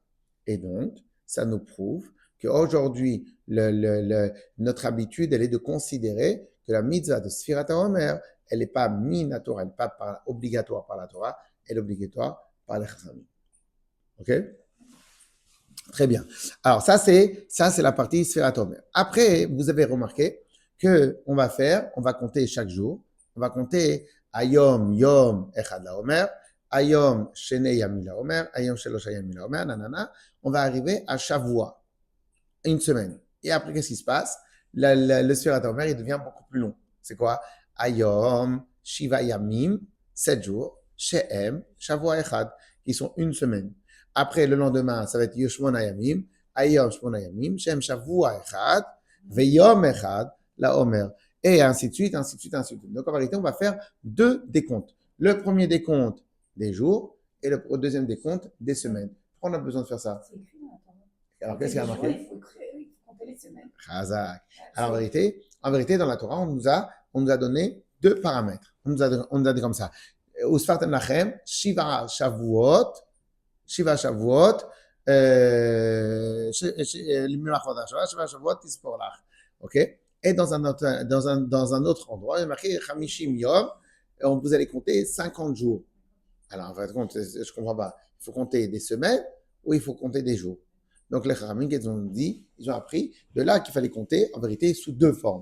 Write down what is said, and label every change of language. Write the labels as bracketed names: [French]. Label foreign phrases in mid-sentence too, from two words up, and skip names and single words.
[French] Et donc, ça nous prouve qu'aujourd'hui, notre habitude, elle est de considérer que la mitzvah de [Hebrew] ספירת העומר, [French] elle n'est pas minatora, elle n'est pas obligatoire par la Torah, elle est obligatoire par les Chachamim. Ok? Très bien. Alors, ça, c'est la partie [Hebrew] ספירת העומר. [French] Après, vous avez remarqué qu'on va compter chaque jour. [Hebrew] On va compter היום יום אחד לעומר היום שני ימים לעומר היום שלושה ימים לעומר, nanana. [French] On va arriver à Shavua, une semaine. Et après, qu'est-ce qui se passe? Le [Hebrew] ספירת העומר, [French] il devient beaucoup plus long. C'est quoi? [Hebrew] היום שבעה ימים, [French] 7 jours, [Hebrew] שהם שבוע אחד, [French] qui sont une semaine. Après, le lendemain, ça va être [Hebrew] יום שמונה ימים היום שמונה ימים שהם שבוע אחד ויום אחד לעומר. [French] Et ainsi de suite, ainsi de suite, ainsi de suite. Donc, en vérité, on va faire 2 décomptes. Le premier décompte des jours et le deuxième décompte des semaines. Pourquoi on a besoin de faire ça? C'est écrit dans la Torah. Alors, qu'est-ce qu'il y a marqué? Il faut compter les semaines. Chazak. Alors, en vérité, dans la Torah, on nous a donné 2 paramètres. On nous a dit comme ça. [Hebrew] וספרתם לכם שבע שבועות שבע שבועות שבע שבועות תספר לך. [French] Ok? Et dans un autre endroit, il y a marqué [Hebrew] חמישים יום, [French] et vous allez compter 50 jours. Alors, en fait, je ne comprends pas. Il faut compter des semaines ou il faut compter des jours. Donc, les Chachamim, ils ont appris de là qu'il fallait compter, en vérité, sous 2 formes.